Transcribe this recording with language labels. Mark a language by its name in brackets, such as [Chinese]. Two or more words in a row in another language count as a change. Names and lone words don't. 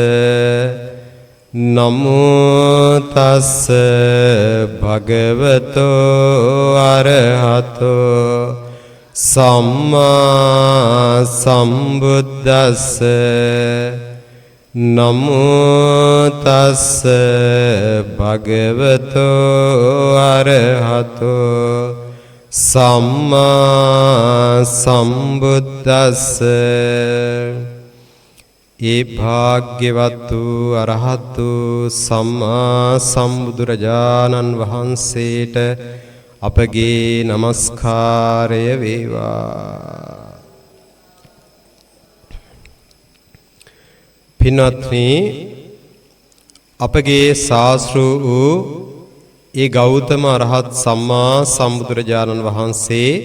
[Pali] නමෝ තස්ස භගවතෝ අරහතෝ සම්මා සම්බුද්දස්ස. නමෝ තස්ස භගවතෝ අරහතෝ සම්මා සම්බුද්දස්ස. [Sinhala] ඒ භාග්‍යවත් වූ අරහතු සම්මා සම්බුදුරජාණන් වහන්සේට අපගේ නමස්කාරය වේවා. පින්වත්නි, අපගේ ශාස්ත්‍ර වූ ඒ ගෞතම අරහත් සම්මා සම්බුදුරජාණන් වහන්සේ